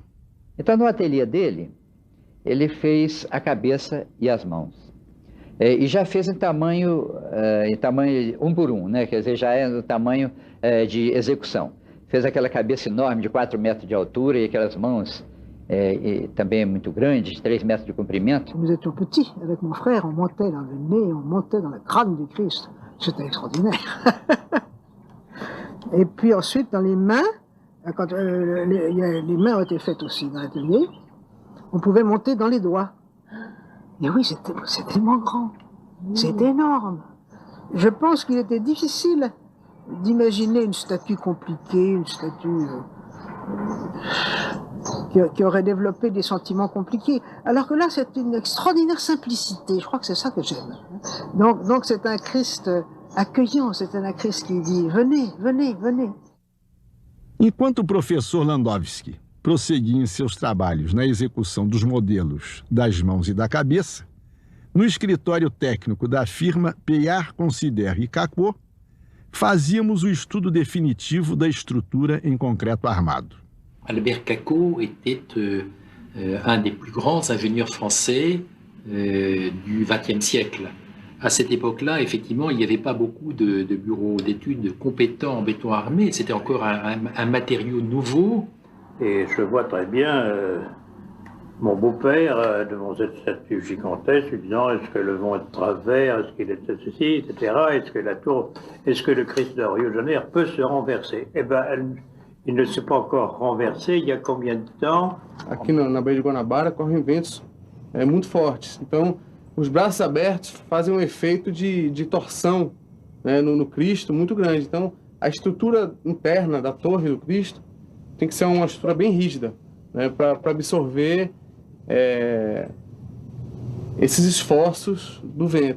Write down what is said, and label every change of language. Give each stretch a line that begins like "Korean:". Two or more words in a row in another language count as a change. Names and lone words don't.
Portuguese: Então, no ateliê dele, ele fez a cabeça e as mãos. E já fez em tamanho 1 por 1, né? Quer dizer, já é no tamanho de execução. Fez aquela cabeça enorme de 4 metros de altura e aquelas mãos também muito grandes, 3 metros de comprimento.
French: Nous étions petits, avec mon frère, on montait dans le nez, on montait dans le crâne du Christ. C'était extraordinaire. Et puis ensuite, dans les mains, quand les mains ont été faites aussi dans l'atelier, on pouvait monter dans les doigts. Et oui, c'est tellement grand, c'est énorme. Je pense qu'il était difficile d'imaginer une statue compliquée, une statue qui aurait développé des sentiments compliqués. Alors que là, c'est une extraordinaire simplicité. Je crois que c'est ça que j'aime. Donc c'est un Christ accueillant, c'est un Christ qui dit « Venez, venez, venez ».
Portuguese: Enquanto o professor Landowski prosseguia em seus trabalhos na execução dos modelos das mãos e da cabeça, no escritório técnico da firma Peyard, Considère e Cacot, fazíamos o estudo definitivo da estrutura em concreto armado.
French: Albert Cacot était un des plus grands ingénieurs français du XXe siècle. À cette époque-là, effectivement, il n'y avait pas beaucoup de bureaux d'études compétents en béton armé. C'était encore un matériau nouveau. Et je vois très bien mon beau-père devant cette statue gigantesque, lui disant est-ce que le vent est de travers, est-ce qu'il est de ceci, etc. Est-ce que le Christ de Rio de Janeiro peut se renverser? Eh bien, il ne s'est pas encore renversé. Il y a combien de temps?
Portuguese: Aqui na Baía de Guanabara correm ventos muito fortes. Então, os braços abertos fazem um efeito de torção, né, no Cristo muito grande. Então, a estrutura interna da torre do Cristo tem que ser uma estrutura bem rígida, né, para absorver esses esforços do vento.